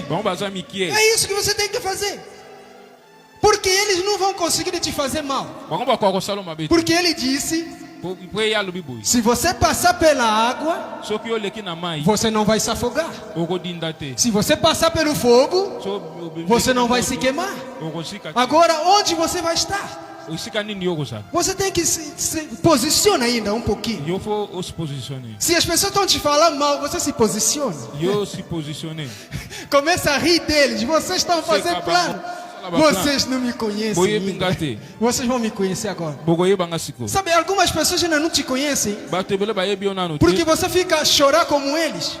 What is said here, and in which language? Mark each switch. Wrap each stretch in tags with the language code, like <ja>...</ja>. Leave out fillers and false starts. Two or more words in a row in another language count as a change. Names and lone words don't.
<pt>É isso que você tem que fazer. Porque eles não vão conseguir te fazer mal. Porque ele disse: se você passar pela água, você não vai se afogar. Se você passar pelo fogo, você não vai se queimar. Agora, onde você vai estar?</pt> <ln>Esika nini yo kozala?</ln> <pt>Você tem que se posiciona ainda um pouquinho.</pt> <fr>Yo faut se positionner.</fr> <pt>Se as pessoas estão te falando mal, você se posiciona.</pt> <fr>Yo se positionner.</fr> <pt>Começa a rir deles. Vocês estão fazendo plano. Vocês não me conhecem ainda. Vocês vão me conhecer agora. Sabe, algumas pessoas ainda não te conhecem. Porque você fica a chorar como eles.</pt>